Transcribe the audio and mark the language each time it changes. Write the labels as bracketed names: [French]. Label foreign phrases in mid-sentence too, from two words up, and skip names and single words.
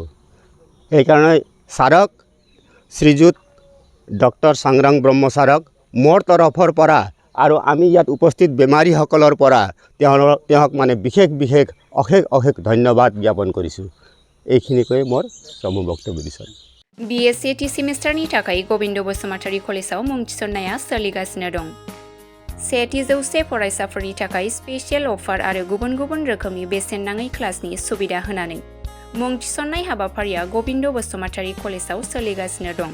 [Assamese] সেইকাৰণে ছাৰক শ্ৰীযুত ড০ সংগ্ৰাম ব্ৰহ্ম ছাৰক মোৰ তৰফৰ পৰা আৰু আমি ইয়াত উপস্থিত বেমাৰীসকলৰ পৰা তেওঁক মানে বিশেষ অশেষ ধন্যবাদ জ্ঞাপন কৰিছোঁ। এইখিনিকৈ মোৰ চমু বক্তব্য দিছোঁ। [Bodo] BA सेथि सेमिस्टारनि थाखाय गबिन्द बसुमतारी कलेजाव मुं थिसननाया सोलिगासिनो दं। सेथि जौसे फरायसाफोरनि थाखाय [English] special offer [Bodo] आरो गुबुन गुबुन रोखोमनि बेसेन नाङै क्लासनि सुबिदा होनानै मुं थिसननाय हाबाफारिया गबिन्द बसुमतारी कलेजाव सोलिगासिनो दं।